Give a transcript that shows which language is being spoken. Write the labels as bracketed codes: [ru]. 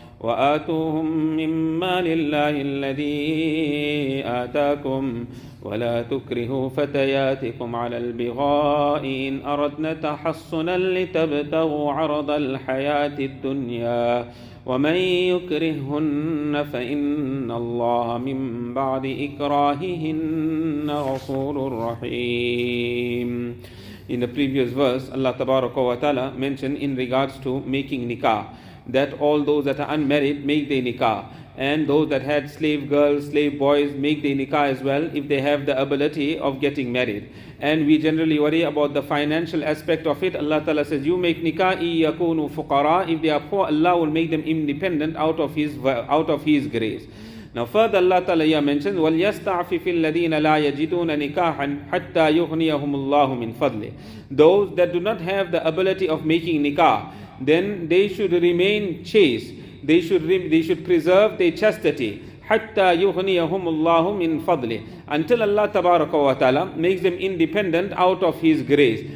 [ar] وآتوهم مما لله الذي آتاكم ولا تكرهوا فتياتكم على البغاء إن أردنا تحصنا لتبتغوا عرض الحياة الدنيا ومن يكرههن فإن الله من بعد إكراههن غفور رحيم. [en] In the previous verse, Allah Tabaraka wa Ta'ala mentioned in regards to making nikah, that all those that are unmarried make their nikah, and those that had slave girls, slave boys make their nikah as well if they have the ability of getting married. And we generally worry about the financial aspect of it. Allah Ta'ala says, you make nikah, yakunu fuqara. If they are poor, Allah will make them independent out of His grace. Now further Allah Ta'ala here mentions, [ar] وَلْيَسْتَعْفِفِ الَّذِينَ لَا يَجِدُونَ نِكَاحًا حَتَّى يُغْنِيَهُمُ اللَّهُ مِنْ فَضْلِهِ. [en] Those that do not have the ability of making nikah, then they should remain chaste. They should preserve their chastity. [ar] حَتَّى يُغْنِيَهُمُ اللَّهُ مِنْ فَضْلِهِ. [en] Until Allah Tabaraka wa Ta'ala makes them independent out of His grace.